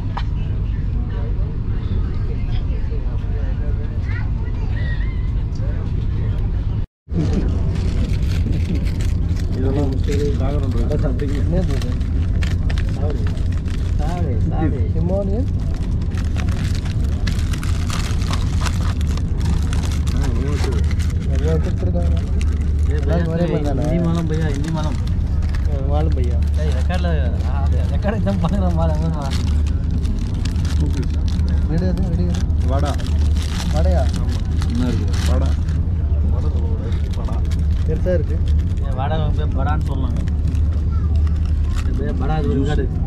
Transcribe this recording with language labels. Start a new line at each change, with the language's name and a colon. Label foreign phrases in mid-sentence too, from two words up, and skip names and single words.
Tamil: இதெல்லாம் பேக்ரவுண்ட் என்னது? ஹிமாலயன் நிறையா கொடுத்துருக்காங்க.
Hindi: हिंदी मालूम भैया, हिंदी मालूम
Tamil: வாழும் பையா. ரெக்கார்டு தான் பார்க்குறேன் பாருங்க. ரெடி வடா வடையா? என்ன இருக்குது? வடா பெருசாக இருக்கு. வடை படான்னு சொல்லலாங்க. படா இது இருக்காது.